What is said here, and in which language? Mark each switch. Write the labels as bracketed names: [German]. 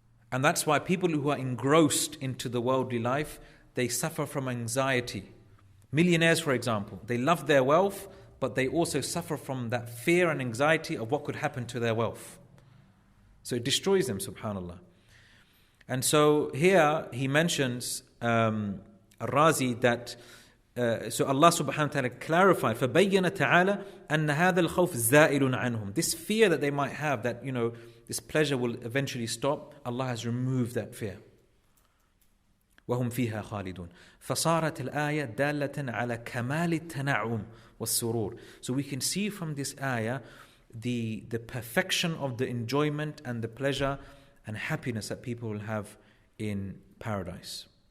[English] And that's why people who are engrossed into the worldly life, they suffer from anxiety. Millionaires, for example, they love their wealth, but they also suffer from that fear and anxiety of what could happen to their wealth. So it destroys them, subhanAllah. And so here he mentions Al-Razi that So Allah subhanahu wa ta'ala clarified, [Arabic] فَبَيَّنَ تَعَالَى أَنَّ هَذَا الْخَوْفِ زَائِلٌ عَنْهُم. [English] This fear that they might have, that, this pleasure will eventually stop, Allah has removed that fear. [Arabic] وَهُمْ فِيهَا خَالِدُونَ. فَصَارَتِ الْآيَةِ دَالَّةً عَلَى كَمَالِ التَّنَعُّمِ وَالسُّرُورِ. [English] So we can see from this ayah the perfection of the enjoyment and the pleasure and happiness that people will have in paradise.